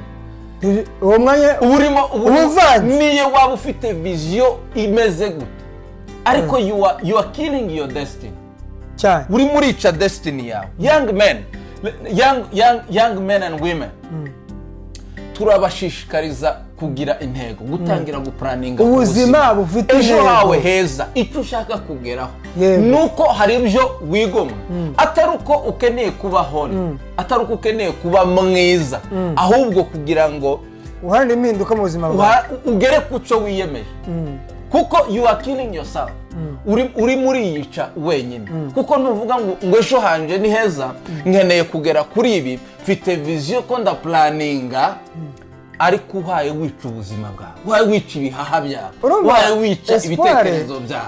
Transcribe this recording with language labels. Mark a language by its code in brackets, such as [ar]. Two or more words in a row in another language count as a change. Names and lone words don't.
[rw] uwo mwanya urimo niyo waba ufite vision imeze gute ariko [en] you are killing your destiny [rw] cyane uri murica destiny yawe [en] young men and women [rw] turabashishikariza kugira intego gutangira guplaninga ubuzima bufite ejo hawe heza icyo ushaka kugeraho nuko hari ibyo wigomwa atari uko ukeneye kuba hone atari uko ukeneye kuba mwiza ahubwo kugira ngo uharanire impinduka mu buzima bwawe ugere ku cyo wiyemeje kuko [en] you are killing yourself [rw] uri muri yica wenyine kuko ntuvuga ngo ejo hanje ni heza nkeneye kugera kuri ibi mfite vision ko ndaplaninga ariko uhaye wica ubuzima bwawe uhaye wica ibihaha byawe uhaye wica ibitekerezo byawe